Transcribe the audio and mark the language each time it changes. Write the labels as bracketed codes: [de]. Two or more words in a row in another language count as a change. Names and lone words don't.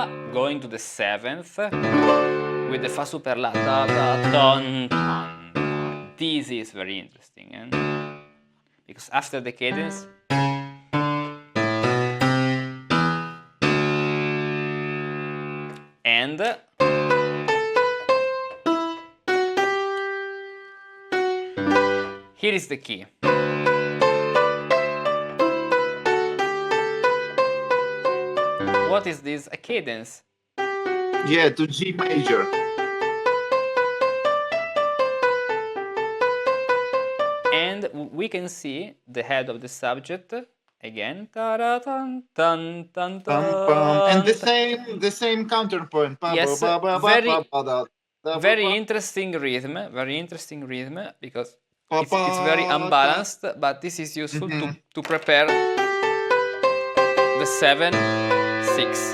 [en] Going to the seventh with the fa super la, ta, ta, ton, ton. This is very interesting, because after the cadence, and here is the key. What is this? A cadence. Yeah, to G major. And we can see the head of the subject again. Ta-ra-tan, tan, tan, tan, and the same counterpoint. Yes, very interesting rhythm. Very interesting rhythm because it's very unbalanced, but this is useful to prepare the 7/6.